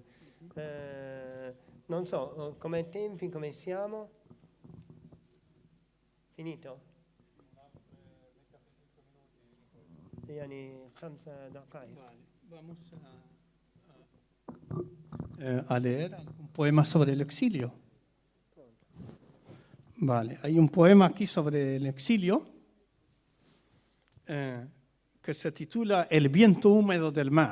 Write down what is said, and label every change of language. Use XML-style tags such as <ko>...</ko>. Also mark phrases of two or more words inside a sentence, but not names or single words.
<it>Non so, come tempi, come siamo? Finito?</it> <ar>يعني 5 دقائق.</ar> <es>Vamos a leer un poema sobre el exilio. Vale, hay un poema aquí sobre el exilio que se titula El viento húmedo del mar.</es>